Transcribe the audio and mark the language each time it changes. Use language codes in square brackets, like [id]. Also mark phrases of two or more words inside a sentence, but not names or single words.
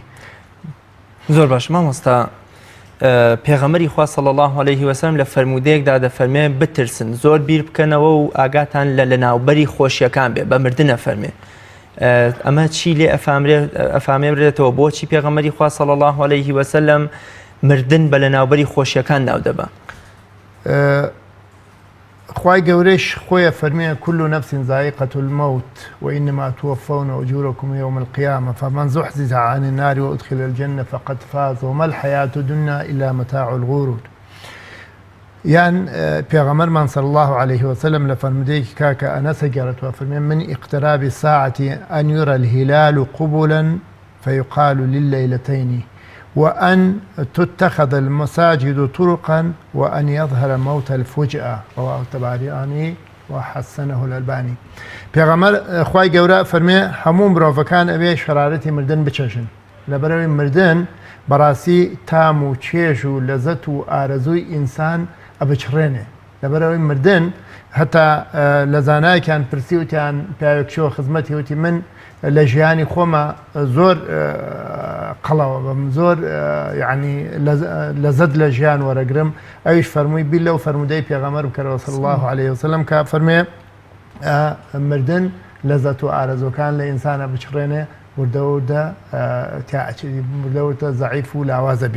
[ckb] زۆر باش مامۆستا پێغەمبەری خوا [ar] صلی الله علیه و سلم [ckb] لە فەرمودەیەکدا دەفەرمێ بترسن زۆر بیر بکەنەوە و ئاگاتان لە لەناوبەری خۆشیەکان بێ بە مردن ئەفەرمێ. ئەمە چی لێ ئەفامێ برێتەوە بۆچی پێغەمبەری خوا [ar] صلی الله علیه و سلم [ckb] مردن بە لەناوبەری خۆشیەکان ناو دەبا؟ خوای گەورەش خۆیە فەرمێ [ar] كل نفس ذائقة الموت وإنما توفون أجوركم يوم القيامة فمن زحزح عن النار وأدخل الجنة فقد فاز وما الحياة الدنيا إلا متاع الغرور. يعني پیغمبرمان صلى الله عليه وسلم [ckb] لفرمودەیەکی کاکە ئەنەسە گەڕێتەوە فەرمێ [ar] من اقتراب الساعة أن يرى الهلال قبلا فيقال لليلتين وأن تتخذ المساجد طرقا وأن يظهر موت الفجأة رواه الطبراني وحسنه الألباني. [ckb] پیغمبر خوای گەورە فەرمێ هەموو مرۆڤەکان ئەبێ شەرارەتی مردن بچەژن لەبەرەوەی مردن بەڕاستی تام و چێژ و لەزەت و ئارەزووی ئینسان ئەبچڕێنێ لەبەرەوەی مردن هەتا لە زانایەکیان پرسی وتیان پیاوێکشەوە خزمەتی وتی من لە ژیانی خۆمە زۆر قەڵەوە بم زۆر یعنی لەزەت لە ژیان وەرەگرم ئەویش فەرمووی بیل لەو فەرمودەی پێغەمبەر بکەرەوە [ar] صلی الله علیه وسلم [ckb] کە فەرمێ مردن لەزەت و ئارەزوەکان لە ئینسانە بچڕێنێ وردەوردە زەعیف و لاوازە بی.